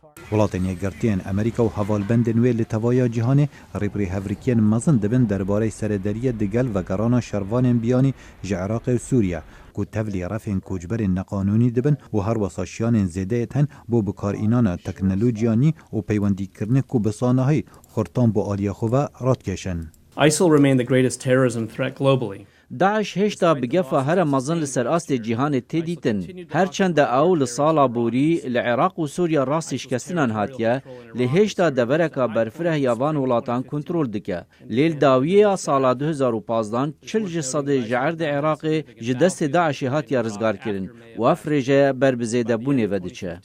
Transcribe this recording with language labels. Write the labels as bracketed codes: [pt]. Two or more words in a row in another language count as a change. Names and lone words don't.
[ku] Welatên yekgirtiyên Amerîka û hevalbendên wê li tevaya cîhanê rêbirî hevrikiyên mezin dibin derbarê serêderiyê digel vegerana şervanên biyanî ji Iraqê û Sûriye ku tevlî refên koçberên neqanûnî dibin û her wesa şiyanên zêdeyê tên bo bikarînana teknolojiya nî û peywendîkirinê ku bi sanahî xurtan bo aliya xwe ve radkeşin. [en] ISIL remained the greatest terrorism threat globally. [ku] Daesh hêşta bi gefa here mezin li ser astê cîhanê tê dîtin. Herçende ew li sala borî li Iraq û Sûriya rastî şikestinan hatiye, lê hêşta devereka berfirehiya van welatan kontrol dike. Lêl dawiyeya sala 2015 çil ji sedê ji erdê Iraqê ji destê Daişê hatiye rizgarkirin û ev rêje ber bi zêdebûnê ve diçe.